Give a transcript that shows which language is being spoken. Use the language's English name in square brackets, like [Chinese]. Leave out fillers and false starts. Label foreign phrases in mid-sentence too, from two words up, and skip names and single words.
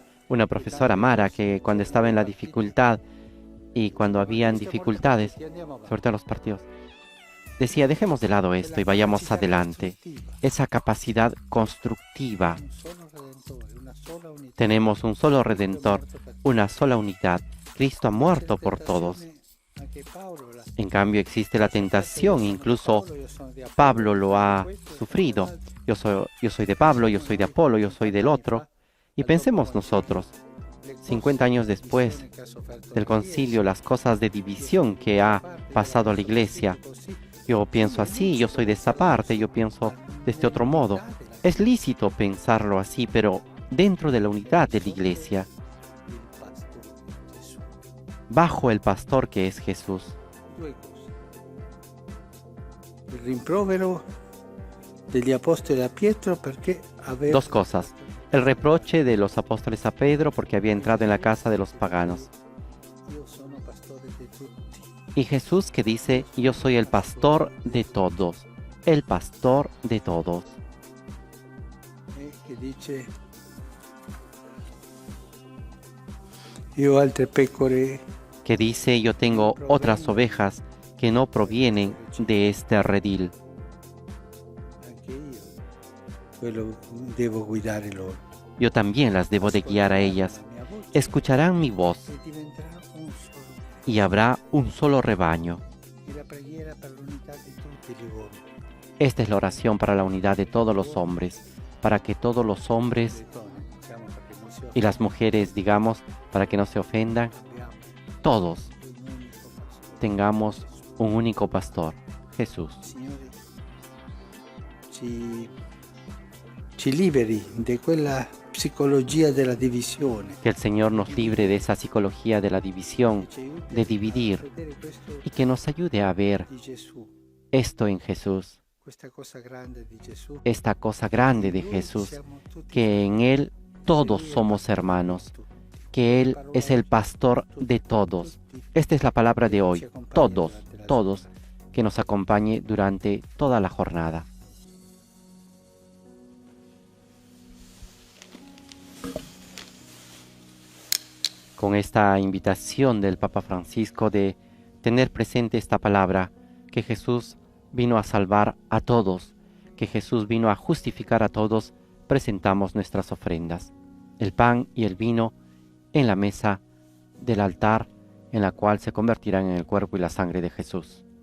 [Spanish] una profesora Mara, que cuando estaba en la dificultad y cuando habían dificultades, sobre todo en los partidos, decía: dejemos de lado esto y vayamos adelante. Esa capacidad constructiva. [Italian] un solo redentore, una sola unità. [Spanish] Tenemos un solo Redentor, una sola unidad. Cristo ha muerto por todos. [Italian] Anche Paolo la- [Spanish] En cambio existe la tentación, incluso [Italian] Paolo, io sono di Apollo. [Spanish] Pablo lo ha sufrido. Yo soy de Pablo, yo soy de Apolo, yo soy del otro. Y pensemos nosotros, 50 años después del concilio, las cosas de división que ha pasado a la iglesia. Yo pienso así, yo soy de esta parte, yo pienso de este otro modo. Es lícito pensarlo así, pero dentro de la unidad de la iglesia, bajo el pastor que es Jesús. [Italian] Due cose. Il rimprovero degli apostoli a Pietro perché aveva [Spanish] Dos cosas. El reproche de los apóstoles a Pedro porque había entrado en la casa de los paganos. [Italian] io sono pastore di tutti. [Spanish] Y Jesús que dice: yo soy el pastor de todos. El pastor de todos. [Italian] E che dice: io ho altre pecore [Spanish] Que dice: yo tengo otras ovejas que no provienen de este redil. [Italian] anche io. Quello devo guidare loro. [Spanish] Yo también las debo de guiar a ellas. [Italian] La mia voce [Spanish] Escucharán mi voz [Italian] e diventerà un solo. [Spanish] y habrá un solo rebaño. [Italian] E la preghiera per l'unità di tutti gli uomini. [Spanish] Esta es la oración para la unidad de todos los hombres, para que todos los hombres [Italian] Diciamo perché non si [Spanish] y las mujeres, digamos, para que no se ofendan, [Italian] abbiamo [Spanish] todos [Italian] un unico pastore. [Spanish] tengamos un único pastor, Jesús. [Italian] Signore, ci liberi di quella psicología della divisione. [Spanish] Que el Señor nos libre de esa psicología de la división, de dividir, y que nos ayude a ver [Italian] Di Gesù, [Spanish] esto en Jesús, [Italian] questa cosa grande di Gesù, [Spanish] esta cosa grande de Jesús, que en Él todos somos hermanos, que Él es el pastor de todos. Esta es la palabra de hoy, todos, todos, que nos acompañe durante toda la jornada. Con esta invitación del Papa Francisco de tener presente esta palabra, que Jesús vino a salvar a todos, que Jesús vino a justificar a todos, presentamos nuestras ofrendas, el pan y el vino en la mesa del altar, en la cual se convertirán en el cuerpo y la sangre de Jesús.